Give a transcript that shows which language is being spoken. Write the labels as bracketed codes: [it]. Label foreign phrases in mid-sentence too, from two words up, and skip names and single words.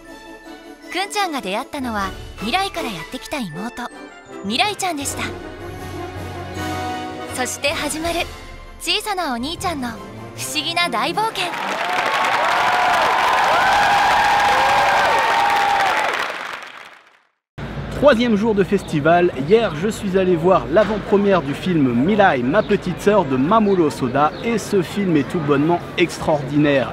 [ja] くんちゃんが出会ったのは未来からやってきた妹未来ちゃんでした。そして始まる小さなお兄ちゃんの不思議な大冒険。 [fr] Troisième jour de festival, hier je suis allé voir l'avant-première du film Mirai, ma petite sœur de Mamoru Hosoda, et ce film est tout bonnement extraordinaire.